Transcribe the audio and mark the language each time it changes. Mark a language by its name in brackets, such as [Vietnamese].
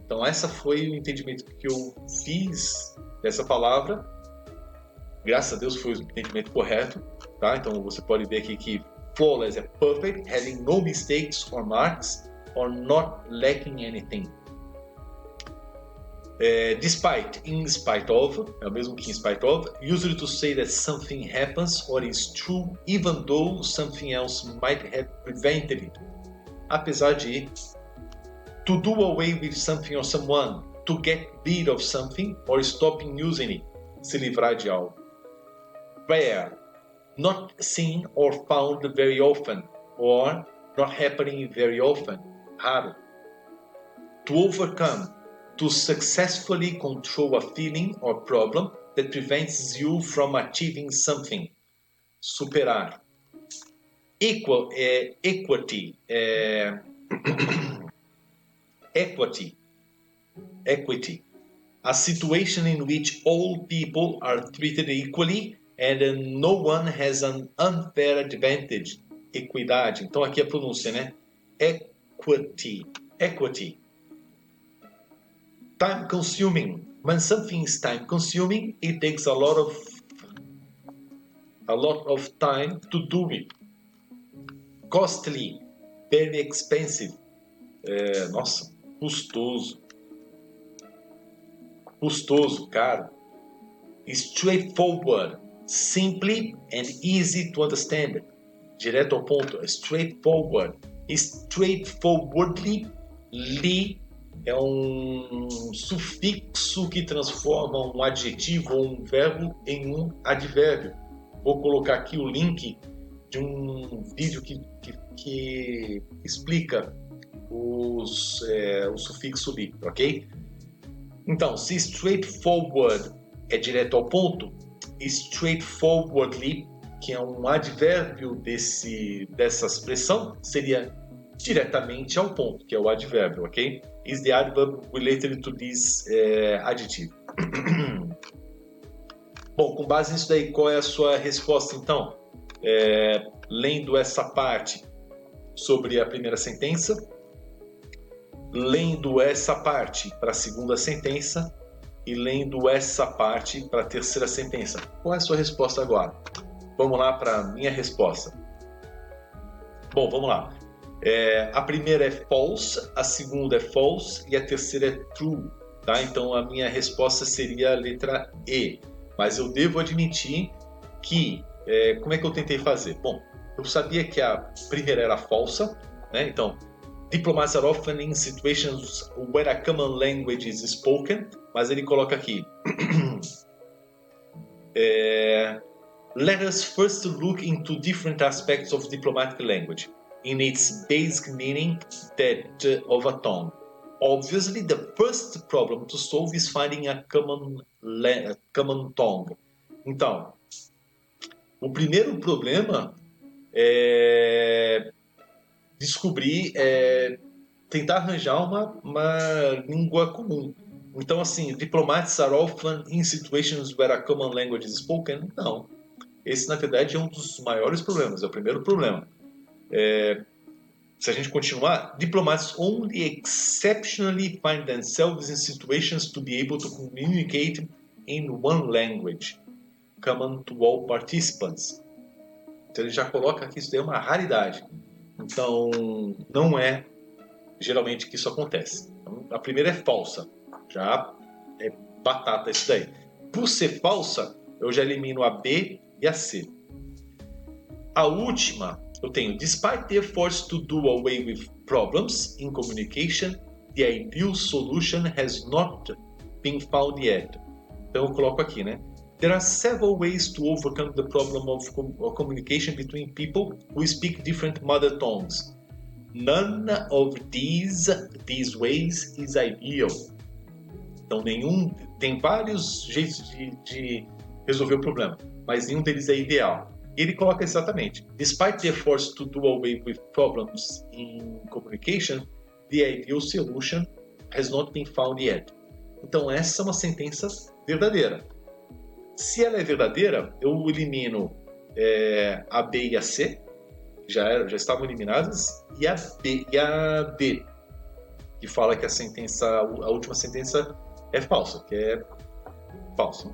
[Portuguese] Então, esse foi o entendimento que eu fiz dessa palavra. Graças a Deus foi o entendimento correto. Tá? Então, você pode ver aqui que flawless é [English] perfect, having no mistakes or marks, or not lacking anything. Despite, in spite of, [Portuguese] é o mesmo que [English] in spite of, usually to say that something happens or is true even though something else might have prevented it. [Portuguese] Apesar de, [English] to do away with something or someone, to get rid of something or stopping using it, [Portuguese] se livrar de algo. [English] Rare, not seen or found very often, or not happening very often, raro. To overcome, to successfully control a feeling or problem that prevents you from achieving something. Superar. Equity. Equity. A situation in which all people are treated equally and no one has an unfair advantage. [Portuguese] Equidade. Então aqui a pronúncia, né? Equity. [English] time consuming. When something is time consuming, it takes a lot of time to do it. Costly, very expensive. [Portuguese] Nossa, custoso. Custoso, caro. [English] Straightforward, simply and easy to understand. [Portuguese] Direto ao ponto, straightforward. Straightforwardly, é um sufixo que transforma um adjetivo ou um verbo em um advérbio. Vou colocar aqui o link de um vídeo que explica o sufixo li, ok? Então, se straightforward é direto ao ponto, straightforwardly, que é um advérbio dessa expressão, seria diretamente ao ponto, que é o advérbio, ok? [English] Is the adverb related to this adjective. [Portuguese] Bom, com base nisso daí, qual é a sua resposta então? Lendo essa parte sobre a primeira sentença, lendo essa parte para a segunda sentença e lendo essa parte para a terceira sentença. Qual é a sua resposta agora? Vamos lá para a minha resposta. Bom, vamos lá. A primeira é false, a segunda é false e a terceira é true. Tá? Então a minha resposta seria a letra E. Mas eu devo admitir que... como é que eu tentei fazer? Bom, eu sabia que a primeira era falsa, né? [English] Então, diplomats are often in situations where a common language is spoken, [Portuguese] mas ele coloca aqui. [English] Let us first look into different aspects of diplomatic language, in its basic meaning, that of a tongue. Obviously, the first problem to solve is finding a common tongue. [Portuguese] Então, o primeiro problema é descobrir, tentar arranjar uma língua comum. Então, assim, [English] diplomats are often in situations where a common language is spoken? [Portuguese] Não. Esse, na verdade, é um dos maiores problemas, é o primeiro problema. Se a gente continuar, [English] diplomats only exceptionally find themselves in situations to be able to communicate in one language, common to all participants. [Portuguese] Então ele já coloca que isso daí é uma raridade. Então, não é geralmente que isso acontece. Então, a primeira é falsa. Já é batata isso daí. Por ser falsa, eu já elimino a B e a C. A última, eu tenho: [English] despite the efforts to do away with problems in communication, the ideal solution has not been found yet. [Portuguese] Então eu coloco aqui, né? [English] There are several ways to overcome the problem of communication between people who speak different mother tongues. None of these ways is ideal. [Portuguese] Então tem vários jeitos de resolver o problema, mas nenhum deles é ideal. E ele coloca exatamente: [English] despite the efforts to do away with problems in communication, the ideal solution has not been found yet. [Portuguese] Então essa é uma sentença verdadeira. Se ela é verdadeira, eu elimino a B e a C, já estavam eliminadas, e a D, que fala que a última sentença é falsa, que é falso.